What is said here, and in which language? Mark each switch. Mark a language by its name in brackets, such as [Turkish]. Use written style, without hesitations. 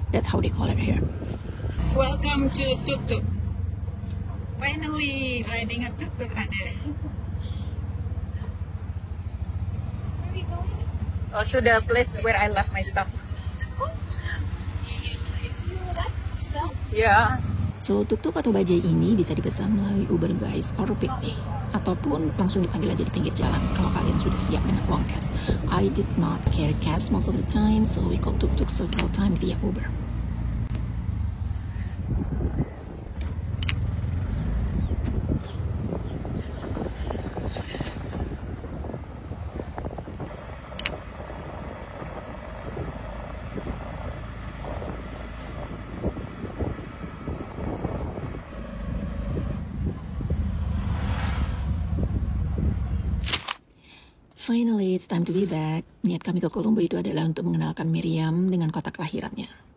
[English] That's how they call it here. Welcome to tuk-tuk. Finally, riding a tuk-tuk ada. Where are we going? Oh, to the place where I left my stuff. Yeah. [Indonesian] So, tuk-tuk atau bajai ini bisa dipesan melalui Uber guys, or Fitbit. Ataupun langsung dipanggil aja di pinggir jalan kalau kalian sudah siap dengan uang cash. [English] I did not carry cash most of the time, so we called tuk-tuk several times via Uber. Finally, it's time to be back. [Indonesian] Niat kami ke Colombo itu adalah untuk mengenalkan Miriam dengan kota kelahirannya.